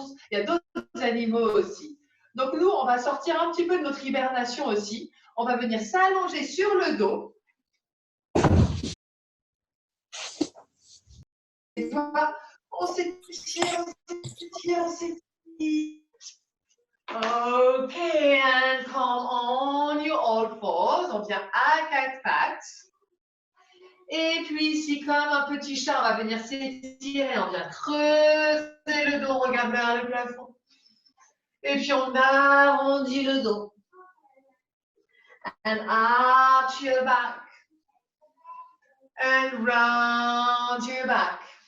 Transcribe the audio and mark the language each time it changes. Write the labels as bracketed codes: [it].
[fr] Il y a d'autres animaux aussi. Donc nous, on va sortir un petit peu de notre hibernation aussi. On va venir s'allonger sur le dos. Et voilà, on s'étire, on s'étire. [en] Ok, and come on your all fours. [fr] On vient à quatre pattes. Et puis ici, comme un petit chat, on va venir s'étirer, on vient creuser le dos, on regarde vers le plafond. Et puis on arrondit le dos. [en] And arch your back. And round your back.